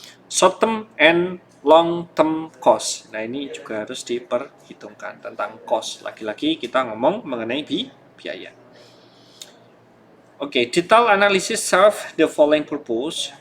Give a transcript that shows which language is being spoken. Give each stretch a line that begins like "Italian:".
English: Short term and long term cost.
Indonesian: Nah, ini juga harus diperhitungkan tentang cost. Lagi-lagi kita ngomong mengenai biaya.
English: Oke, detail analysis serve the following purpose.